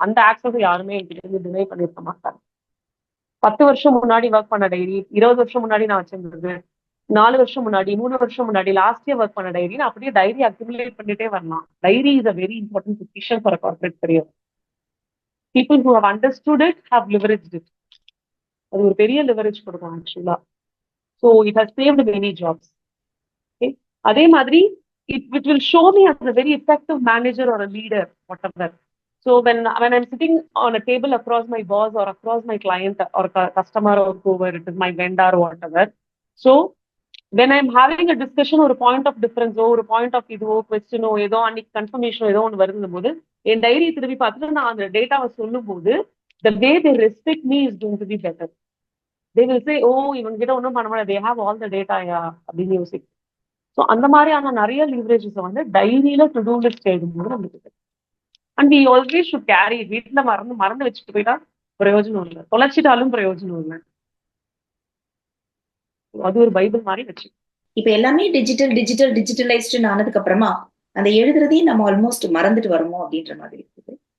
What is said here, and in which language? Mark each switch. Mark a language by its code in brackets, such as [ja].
[ta] அந்த ஆக்சஸ் யாருமே என்கிட்ட இருந்து டினை பண்ணிருக்க மாட்டாங்க. 10 வருஷம் முன்னாடி ஒர்க் பண்ண டைரி, 20 வருஷம் முன்னாடி நான் வச்சிருந்தது, 4 வருஷம் முன்னாடி, 3 வருஷம் முன்னாடி, லாஸ்ட் இயர் ஒர்க் பண்ண டைரி, அப்படியே டைரி அக்யூமுலேட் பண்ணிட்டே வரலாம். [en] Diary is a very important position for corporate career. People who have understood it have leveraged it. [ta] அது ஒரு பெரிய லிவரேஜ் கொடுக்கும் ஆக்சுவலா. [en] So it has saved many jobs. [ta] அதே மாதிரி [en] it will show me as a very effective manager or a leader, whatever. So when I'm sitting on a table across my boss or across my client or customer or whoever it is, my vendor or whatever. So when I'm having a discussion or a point of difference or a point of [ta] இதுவோ கொஸ்டினோ ஏதோ அன்னைக்கு confirmation ஏதோ ஒன்று வருந்த போது என் diary திரும்பி பார்த்துட்டு நான் அந்த டேட்டாவை சொல்லும் போது [en] the way they respect me is going to be better. They will say, oh [ta] இவங்க கிட்ட ஒன்றும் பண்ண முடியாது, [en] they have all the data [ta] அப்படின்னு யோசிக்கும். ஸோ அந்த மாதிரியான நிறைய லிவரேஜஸ் வந்து டைரியில டு டூ லிஸ்ட் எழுதும்போது நம்மளுக்கு. [en] And we always should carry. [ta] வீட்டுல மறந்து வச்சுட்டு போயிட்டா பிரயோஜனம் இல்லை, தொலைச்சிட்டாலும் பிரயோஜனம் இல்லை. அது ஒரு பைபிள் மாதிரி வச்சு. இப்ப எல்லாமே டிஜிட்டலைஸ்டு ஆனதுக்கு அப்புறமா அந்த எழுதுறதையும் நம்ம ஆல்மோஸ்ட் மறந்துட்டு வரணும் அப்படின்ற மாதிரி இருக்குது.